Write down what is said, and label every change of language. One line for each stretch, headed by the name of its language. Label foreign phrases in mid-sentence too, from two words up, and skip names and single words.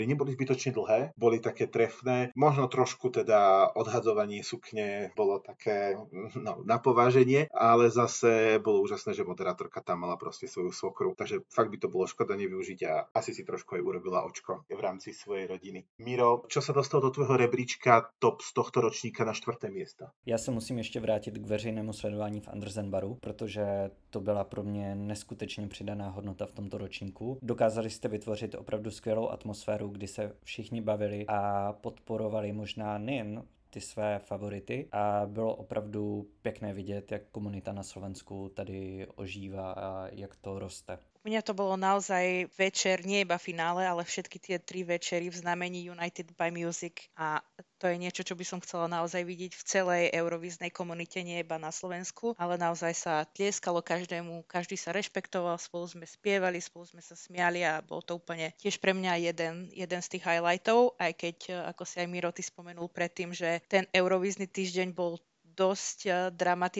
Slovak: Neboli zbytočne dlhé, boli také trefné. Možno trošku teda odhadzovanie sukne bolo také na pováženie, ale zase bolo úžasné, že moderátorka tam mala proste svoju svokru. Takže fakt by to bolo škoda nevyužiť a asi si trošku aj urobila očko v rámci svojej rodiny. Miro, čo sa dostalo do tvojho rebríčka top z tohto ročníka na 4. miesto?
Czech: Já se musím ještě vrátit k veřejnému sledování v Andersenbaru, protože to byla pro mě neskutečně přidaná hodnota v tomto ročníku. Dokázali jste vytvořit opravdu skvělou atmosféru, kdy se všichni bavili a podporovali možná nejen ty své favority a bylo opravdu pěkné vidět, jak komunita na Slovensku tady ožívá a jak to roste.
Slovak: U mňa to bolo naozaj večer, nie iba finále, ale všetky tie 3 večery v znamení United by Music a to je niečo, čo by som chcela naozaj vidieť v celej eurovíznej komunite, nie iba na Slovensku, ale naozaj sa tlieskalo každému, každý sa rešpektoval, spolu sme spievali, spolu sme sa smiali a bol to úplne tiež pre mňa jeden z tých highlightov, aj keď, ako si aj Miro ty spomenul predtým, že ten eurovízny týždeň bol dosť dramatický.